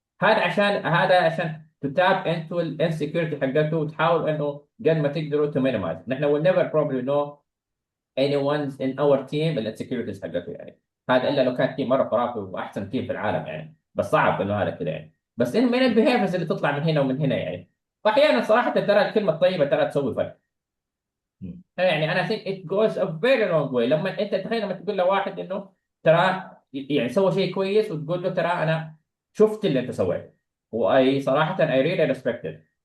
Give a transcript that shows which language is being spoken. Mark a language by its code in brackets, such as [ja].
[ar] هذا عشان تتاب انتو الانسكيورتي حقته وتحاول انه قد ما تقدروا [en] To minimize. [ar] نحن [en] will never probably know anyone's in our team [ar] الانسكيورتيز حقته يعني. هذا الا لو كان تيم مره خرافي واحسن تيم في العالم يعني، بس صعب انه هذا كذا يعني. بس إن من البيهيفيرز اللي تطلع من هنا ومن هنا يعني. واحيانا صراحه ترى الكلمه الطيبه ترى تسوي فرق. يعني انا [en] think it goes a very long way. [ar] لما انت تخيل لما تقول لواحد انه ترى يعني سوى شيء كويس وتقول له ترى انا شفت اللي انت سويته، واي صراحه [en] I really respect it.